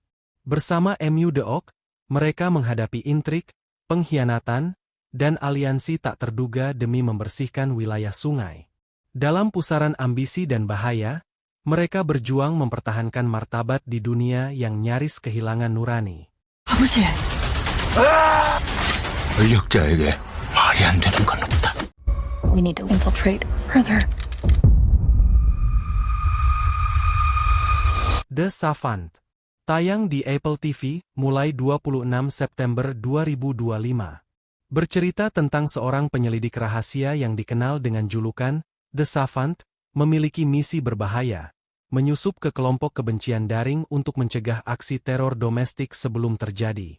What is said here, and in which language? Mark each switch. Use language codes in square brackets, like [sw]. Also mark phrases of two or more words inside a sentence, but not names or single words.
[id] Bersama MU Deok, mereka menghadapi intrik, pengkhianatan, dan aliansi tak terduga demi membersihkan wilayah sungai. Dalam pusaran ambisi dan bahaya, mereka berjuang mempertahankan martabat di dunia yang nyaris kehilangan nurani. [ko] 아버지. 권력자에게 말이 안 되는 건 없다. [en] We need to infiltrate further. [id] The Savant. Tayang di Apple TV, mulai 26 September 2025. Bercerita tentang seorang penyelidik rahasia yang dikenal dengan julukan The Savant, memiliki misi berbahaya, menyusup ke kelompok kebencian daring untuk mencegah aksi teror domestik sebelum terjadi.